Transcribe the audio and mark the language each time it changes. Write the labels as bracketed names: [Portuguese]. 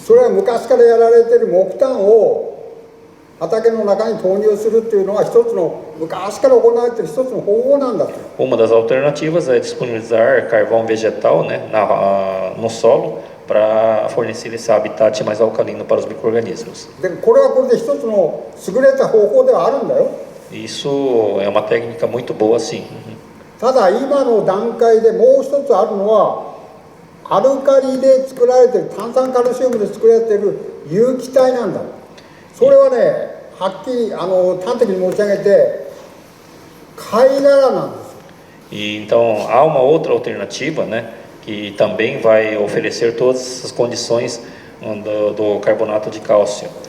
[Japanese] それは昔からやられている木炭を畑の中に投入するというのは一つの昔から行われている一つの方法なんだと。 [Portuguese] Uma das alternativas é disponibilizar carvão vegetal, né, no solo para fornecer esse habitat mais alcalino para os micro-organismos. [Japanese] でこれはこれで一つの優れた方法ではあるんだよ。 [Portuguese] Isso é uma técnica muito boa, sim. [Japanese] ただ今の段階でもう一つあるのはアルカリで作られてる炭酸カルシウムで作られてる有機体なんだ。それはねはっきり端的に申し上げて貝殻なんです。 [Portuguese] E então há uma outra alternativa, né, que também vai oferecer todas essas condições do carbonato de cálcio.